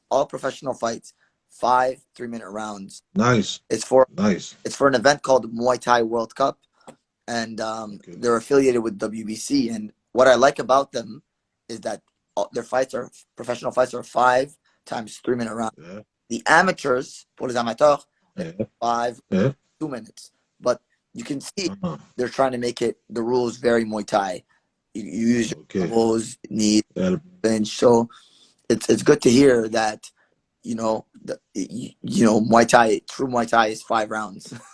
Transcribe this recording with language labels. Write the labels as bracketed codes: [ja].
[en] All professional fights, 5 3-minute rounds. Nice. It's for an event called Muay Thai World Cup, and they're affiliated with WBC. And what I like about them is that their professional fights are 5 times 3-minute rounds. Yeah. The amateurs, [fr] pour les amateurs, Yeah. 5 Yeah. [en] 2 minutes. But you can see they're trying to make the rules very Muay Thai. You use your elbows, knees, bench. So it's good to hear that Muay Thai, true Muay Thai is 5 rounds.